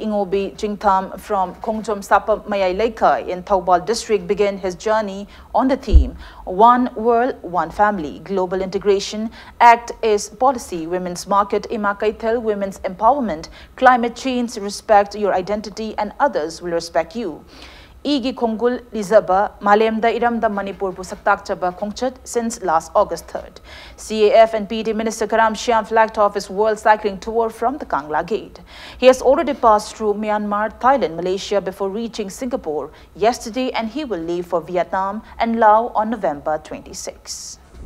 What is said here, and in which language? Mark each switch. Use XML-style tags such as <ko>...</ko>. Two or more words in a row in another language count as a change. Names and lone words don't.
<en>Ingobi Jingtham from Kongjom Sapa Mayai Leikai in Thoubal district began his journey on the theme One World, One Family, Global Integration, Act is Policy, Women's Market, Imakaitel, Women's Empowerment, Climate Change, Respect Your Identity and Others Will Respect You.</en> <mni>Igi Kongul Lizaba, Malemda Iramda Manipur Pusaktak Chaba Kongchat</mni> <en>since last August 3rd. CAF and PD Minister Karam Shyam flagged off his world cycling tour from the Kangla Gate. He has already passed through Myanmar, Thailand, Malaysia before reaching Singapore yesterday and he will leave for Vietnam and Laos on November 26.</en>